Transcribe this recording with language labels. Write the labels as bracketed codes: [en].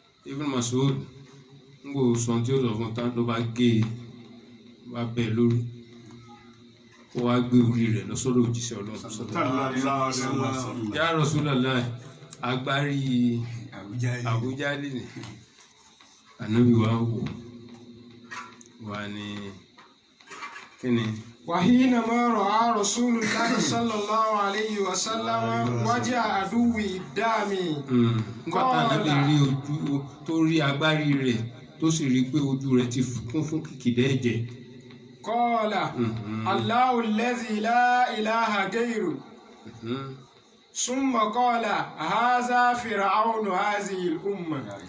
[yo] Ibn Mas'ud ń gbò sọ tí ó sọ fún tán ló bá gé bá bẹ́ẹ̀ lórí ó wá gbé orí rẹ̀ lọ sọ́dọ̀ òjíṣẹ́ Ọlọ́run sọ́dọ̀ ya Rasulullah agbárí Abu Jahli ni Ànábì wa wò wà ní kíni. [ar] وحينما رأى رسول الله صلى الله عليه وسلم وجه عدو الدم [yo] nígbà tá Ànábì rí ojú tó rí agbárí rẹ̀ tó sì rí pé ojú rẹ̀ ti kún fún kìkìdá ẹ̀jẹ̀. [ar] قال الله الذي لا إله غيره ثم قال هذا فرعون هذه الأمة.